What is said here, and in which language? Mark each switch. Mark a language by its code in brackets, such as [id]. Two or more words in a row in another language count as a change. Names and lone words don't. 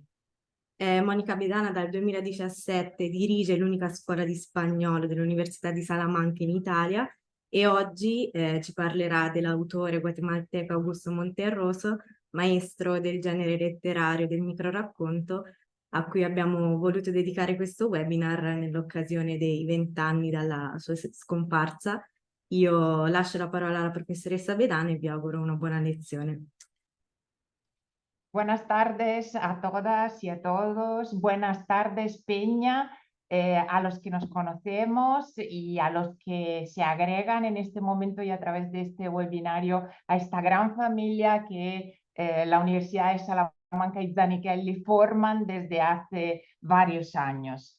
[it] Monica Bedana dal 2017 dirige l'unica scuola di spagnolo dell'Università di Salamanca in Italia e oggi ci parlerà dell'autore guatemalteco Augusto Monterroso, maestro del genere letterario del microracconto, a cui abbiamo voluto dedicare questo webinar nell'occasione dei 20 anni dalla sua scomparsa. Io lascio la parola alla professoressa Bedana e vi auguro una buona lezione. [es] Buenas tardes a todas y a todos. Buenas tardes, Peña, a los que nos conocemos y a los que se agregan en este momento y a través de este webinario a esta gran familia que la Universidad de Salamanca y Zanichelli forman desde hace varios años.